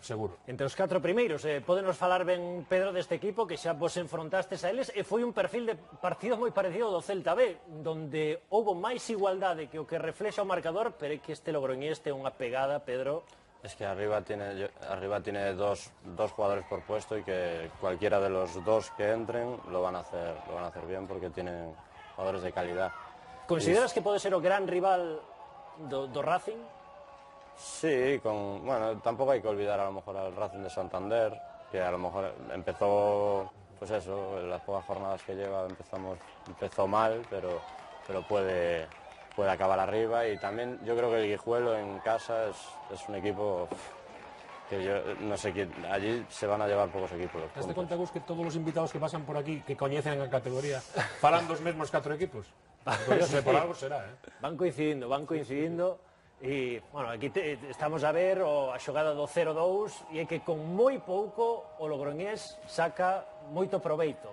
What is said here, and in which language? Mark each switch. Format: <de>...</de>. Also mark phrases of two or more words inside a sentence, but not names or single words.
<gl>seguro. Entre os 4 primeiros, podenos falar ben, Pedro, deste equipo que xa vos enfrontastes a eles e foi un perfil de partido moi parecido do Celta B, donde houbo máis igualdade que o que reflexa o marcador, pero é que este Logroñés ten unha pegada, Pedro.</gl> <es>Es que arriba tiene dos jugadores por puesto y que cualquiera de los dos que entren lo van a hacer bien porque tienen jugadores de calidad.</es> <gl>Consideras que pode ser o gran rival do Racing?</gl> <es>Sí, bueno, tampoco hay que olvidar a lo mejor al Racing de Santander, que a lo mejor empezó, pues eso, en las pocas jornadas que lleva empezó mal, pero puede acabar arriba. Y también yo creo que el Guijuelo en casa es un equipo que yo no sé quién, allí se van a llevar pocos equipos. ¿Te das cuenta, Gus, que todos los invitados que pasan por aquí, que</es> <gl>coñecen a categoría, falan dos mesmos 4 equipos?</gl> <es>Pues por algo será,</es> <gl>Van coincidindo. E, bueno, aquí estamos a ver a xogada do 0-2 e é que con moi pouco o Logroñés saca moito proveito.</gl>